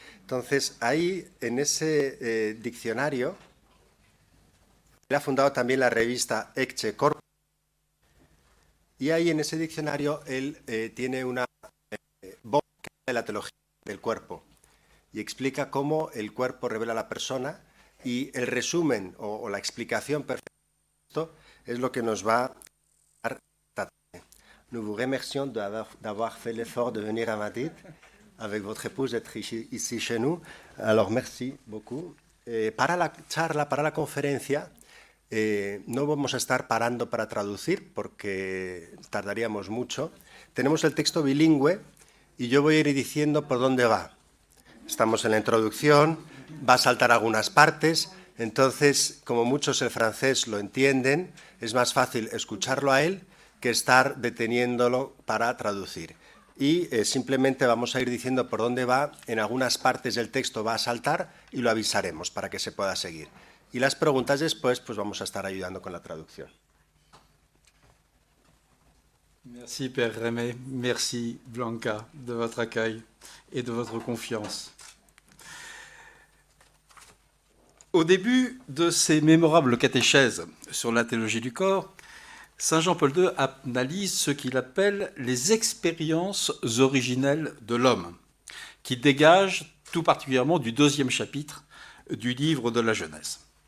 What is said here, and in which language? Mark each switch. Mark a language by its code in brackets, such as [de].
[es] Entonces, ahí, en ese diccionario, él ha fundado también la revista Ecce Corpus, y ahí en ese diccionario él tiene una voz de la teología del cuerpo y explica cómo el cuerpo revela a la persona, y el resumen o la explicación perfecta de esto es lo que nos va a dar esta tarde. [fr] Nous vous remercions d'avoir fait l'effort de venir à Madrid avec votre épouse, d'être ici chez nous. Alors, merci beaucoup. [es] Para la charla, para la conferencia, no vamos a estar parando para traducir porque tardaríamos mucho. Tenemos el texto bilingüe y yo voy a ir diciendo por dónde va. Estamos en la introducción, va a saltar algunas partes, entonces, como muchos el francés lo entienden, es más fácil escucharlo a él que estar deteniéndolo para traducir. Y simplemente vamos a ir diciendo por dónde va, en algunas partes del texto va a saltar y lo avisaremos para que se pueda seguir. Y las preguntas después, pues vamos a estar ayudando con la traducción. [fr] Merci Père Rémy, merci Blanca de votre accueil et de votre confiance. Au début de ses mémorables catéchèses sur la théologie du corps, Saint Jean-Paul II analyse ce qu'il appelle les expériences originelles de l'homme, qui dégagent tout particulièrement du 2e chapitre du livre de la Genèse.